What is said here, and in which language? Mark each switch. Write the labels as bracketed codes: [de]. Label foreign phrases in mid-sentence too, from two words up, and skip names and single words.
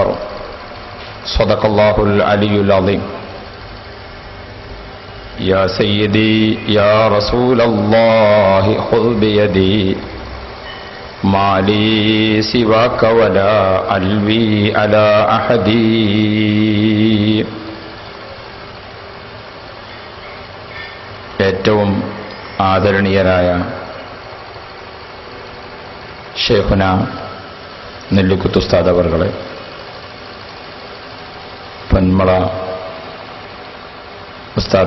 [ar] صدق الله العلي العظيم. يا سيدي يا رسول الله خذ بيدي ما لي سواك ولا ألوي على أحد. [ml] ഏറ്റവും ആദരണീയരായ ഷേഖുന നെല്ലിക്കുത്ത് ഉസ്താദ് അവർകളെ, പൊന്മള ഉസ്താദ്